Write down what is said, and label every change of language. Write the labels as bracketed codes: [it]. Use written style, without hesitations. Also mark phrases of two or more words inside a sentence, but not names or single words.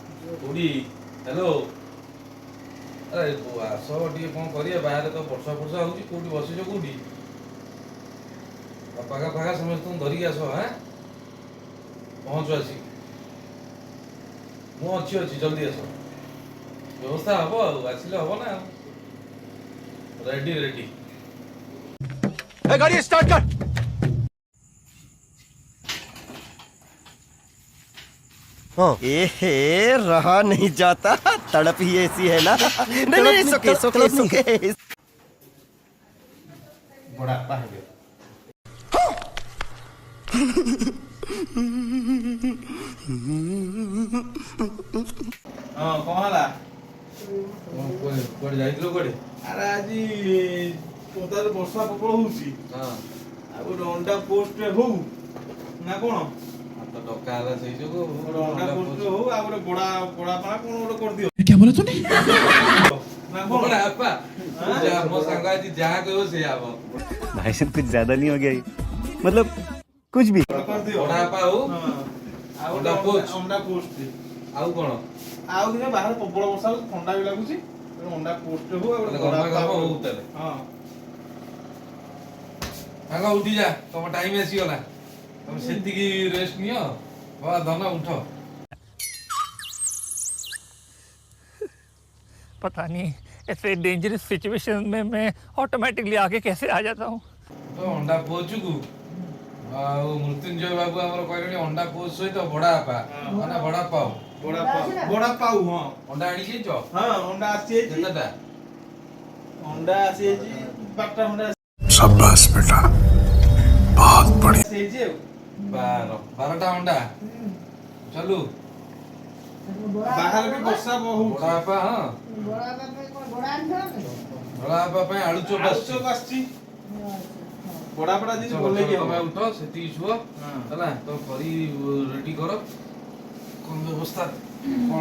[or] କୋଉଠି ହ୍ୟାଲୋ ଆରେ ଆସ ଟିକେ କ'ଣ କରିବା ବାହାରେ ତ ବର୍ଷା ହେଉଛି କୋଉଠି ବସିଛ କୋଉଠି ପାଖା ଫାଖା ସମସ୍ତଙ୍କୁ ଧରିକି ଆସ ହାଁ ପହଞ୍ଚ ଆସିକି ମୁଁ ଅଛି ଜଲ୍ଦି ଆସ ବ୍ୟବସ୍ଥା ହବ ଆଉ ଆସିଲେ ହବ ନା [en] ready ready [hi] गाड़ी स्टार्ट कर। हाँ ए रहा नहीं जाता तड़प ही ऐसी है ना नहीं नहीं सोके सोके सोके [mr] बड़ा पाहिजे [or] ହଁ କ'ଣ ହେଲା କୁଆଡ଼େ ଯାଇଥିଲ କୁଆଡ଼େ ଆରେ ଆଜି ପଦାରେ ବର୍ଷା ପ୍ରବଳ ହଉଛି ହଁ ଆଉ ଗୋଟେ ଅଣ୍ଡା ପୋଷ୍ଟରେ ହଉ ନା କ'ଣ ତ ଡକା ହେଲା ସେଇ ଯୋଗୁଁ ଗୋଟେ ଅଣ୍ଡା ପୋଷ୍ଟରେ ହଉ ଆଉ ଗୋଟେ ବଡ଼ା ବଡ଼ା ପାଣା କ'ଣ ଗୋଟେ କରିଦିଅ [hi] क्या बोला तूने [or] ନା କ'ଣ ବଡ଼ା ବାପା ମୋ ସାଙ୍ଗ ଆଜି ଯାହା କହିବ ସେଇଆ ହବ [hi] भाई साहब कुछ ज्यादा नहीं हो गया ये? मतलब कुछ भी [or] କରିଦିଅ ବଡ଼ା ବାପା ହଉ ହଁ। ଆଉ ଅଣ୍ଡା ଗୋଟେ ପୋଷ୍ଟ। ଅଣ୍ଡା ପୋଷ୍ଟ ଆଉ କ'ଣ ଆଉ ଦିନେ ବାହାରେ ପ୍ରବଳ ବର୍ଷା ହଉଛି ଥଣ୍ଡା ବି ଲାଗୁଛି ଗୋଟେ ଅଣ୍ଡା ପୋଷ୍ଟରେ ହଉ ଆଉ ଗୋଟେ ଗରମା ବଡ଼ା ଗରମ ପାଉ ହଉ ତାହେଲେ ହଁ ସାଙ୍ଗ ଉଠି ଯା ତମ ଟାଇମ୍ ଆସିଗଲା ତମେ ସେତିକି ରେଷ୍ଟ ନିଅ ବାବା ଧନ ଉଠ [hi] पता नहीं ऐसे [en] dangerous situation [hi] में मैं ऑटोमेटिकली आगे कैसे आ जाता हूँ [or] ତ ଅଣ୍ଡା ପୋଚୁକୁ ଆଉ ମୃତ୍ୟୁଞ୍ଜୟ ବାବୁ ଆମର କହିଲେଣି ଅଣ୍ଡା ପୋଚ ସହିତ ବଡ଼ା ବାପା ମାନେ ବଡ଼ା ପାଉ ବଡ଼ା ପାଉ ହଁ ଅଣ୍ଡା ଆଣିକି ଯାଇଛ ହଁ ଅଣ୍ଡା ଆସିଯାଇଛି କେତେଟା ଅଣ୍ଡା ଆସିଯାଇଛି 12ଟା ଅଣ୍ଡା [hi] शाबाश बेटा बहुत बढ़िया [or] ଆସିଯାଇଛି ଆଉ 12ଟା ଅଣ୍ଡା ଚାଲୁ ବାହାରେ ବି ବର୍ଷା ବହୁତ ବଡ଼ା ବାପା ହଁ ବଡ଼ା ବାପା ପାଇଁ ଆଳୁ ଚପ ଆଳୁ ଆସିଛି ଚପ ଆସିଛି ବଡ଼ା ବଡ଼ା ଜିନିଷ ଚଲ, ଭଲେଇକି ଚଲ, ତମେ ହବ ଉଠ ସେତିକି ଶୁଅ ହେଲା ତ କରି ରେଡି କର କ'ଣ ବ୍ୟବସ୍ଥା କ'ଣ